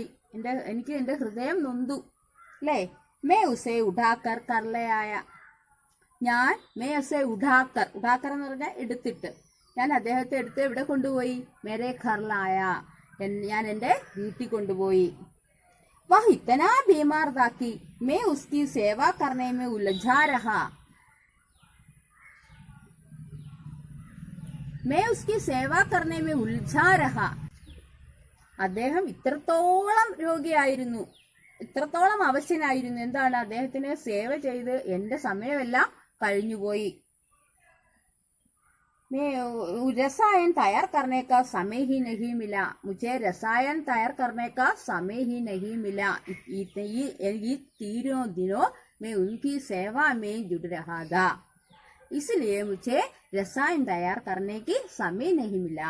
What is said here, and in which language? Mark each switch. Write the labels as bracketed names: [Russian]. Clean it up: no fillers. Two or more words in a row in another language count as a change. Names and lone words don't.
[Malayalam] എനിക്ക് എന്റെ ഹൃദയം നൊന്തു, അല്ലേ? [Hindi] मैं उसे उठाकर घर लाया. [Malayalam] ഞാൻ [Hindi] मैं उसे उठाकर [Malayalam] എന്ന് പറഞ്ഞാൽ എടുത്തിട്ട്, ഞാൻ അദ്ദേഹത്തെ എടുത്ത് എവിടെ കൊണ്ടുപോയി? [Hindi] मेरे घर लाया, [Malayalam] ഞാൻ എൻ്റെ വീട്ടിൽ കൊണ്ടുപോയി. [Hindi] वह इतना बीमार था कि मैं उसकी सेवा करने में उलझा रहा. मैं उसकी सेवा करने में उलझा रहा. [Malayalam] അദ്ദേഹം ഇത്രത്തോളം രോഗിയായിരുന്നു, ഇത്രത്തോളം അവശനായിരുന്നു. എന്താണ്? അദ്ദേഹത്തിന് സേവ ചെയ്ത് എന്റെ സമയമെല്ലാം കഴിഞ്ഞുപോയി. [Hindi] रसायन तैयार करने का समय ही नहीं मिला. मुझे रसायन तैयार करने का समय ही नहीं मिला. ये तीनों दिनों मैं उनकी सेवा में जुड़ रहा था, इसलिए मुझे रसायन तैयार करने की समय नहीं मिला.